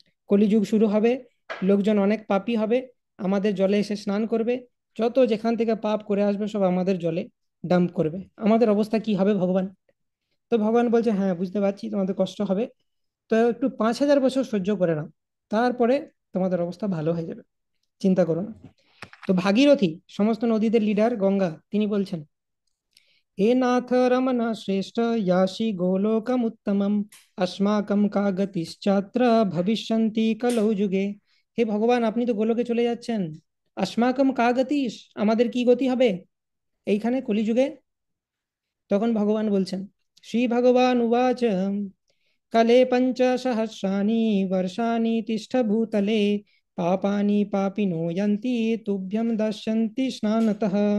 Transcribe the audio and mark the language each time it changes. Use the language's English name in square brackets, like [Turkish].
[Bangla] কলিযুগ শুরু হবে, লোকজন অনেক পাপী হবে, আমাদের জলে এসে স্নান করবে, যত যেখান থেকে পাপ করে আসবে সব আমাদের জলে ডাম্প করবে, আমাদের অবস্থা কি হবে ভগবান? তো ভগবান বলছে, হ্যাঁ বুঝতে পারছি তোমাদের কষ্ট হবে, তো একটু 5,000 বছর সহ্য করে নাও, তারপরে তোমাদের অবস্থা ভালো হয়ে যাবে, চিন্তা করো না। তো ভাগীরথী, সমস্ত নদীদের লিডার গঙ্গা, তিনি বলছেন, [Sanskrit] हे नाथ रमन श्रेष्ठ याशी गोलोकम उत्तमम अस्माकम का गतिश्चात्र भविष्यन्ति कलौ যুগে। [Bangla] হে ভগবান, আপনি তো গোলকে চলে যাচ্ছেন, [Sanskrit] अस्माकम का गतिশ, [Bangla] আমাদের কি গতি হবে এইখানে কলিযুগে? তখন ভগবান বলছেন, [Sanskrit] শ্রী ভগবান উবাচ, কালে পঞ্চ সহস্রাণি বর্ষাণি তিষ্ঠ ভূতলে পাপানি পাপিনো यन्ति তুভ্যম দাস্যন্তি স্নানতঃ।